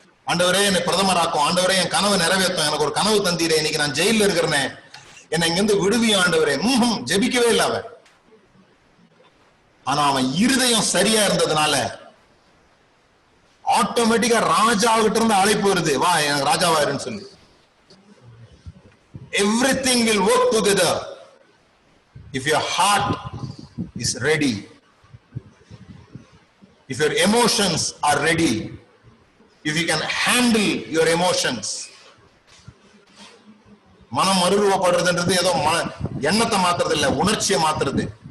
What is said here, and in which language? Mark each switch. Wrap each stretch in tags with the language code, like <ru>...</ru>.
<ta>ஆண்டவரே என்னை பிரதமராக்கும், ஆண்டவரே என் கனவு நிறைவேற்றும், எனக்கு ஒரு கனவு தந்தீரே, இன்னைக்கு நான் ஜெயில இருக்கிறேனே, என்னை இங்கிருந்து விடுவிய ஆண்டவரே. ஜெபிக்கவே இல்லை அவன். ஆனா அவன் இருதயம் சரியா இருந்ததுனால ஆட்டோமேட்டிக்கா ராஜாவிட்ட இருந்து அழைப்பு வருது, வா எனக்கு ராஜாவாயிருன்னு சொல்லி.</ta> <en>Everything will work together if your heart is ready, if your emotions are ready, if you can handle your emotions.</en> <ta>மனம் மறுரூபப்படுறதுன்றது ஏதோ எண்ணத்தை மாத்துறது இல்ல, உணர்ச்சியை மாத்துறது.</ta>